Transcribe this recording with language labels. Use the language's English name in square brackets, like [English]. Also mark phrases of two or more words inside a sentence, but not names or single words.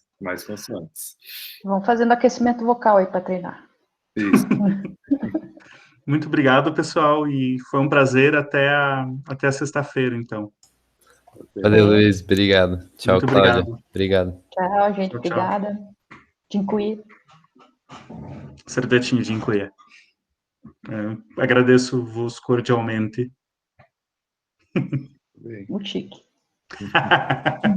[Portuguese] Mais consoantes. Vão fazendo aquecimento vocal aí para treinar. Isso. Muito obrigado, pessoal, e foi um prazer até a sexta-feira, então. Valeu, Luiz. Obrigado. Tchau, Muito Cláudia. obrigado. Obrigado. Tchau, gente. Tchau, tchau. Obrigada. [Polish] Dziękuję. Serdecznie dziękuję. [Portuguese] Agradeço-vos cordialmente. Bem. Muito chique.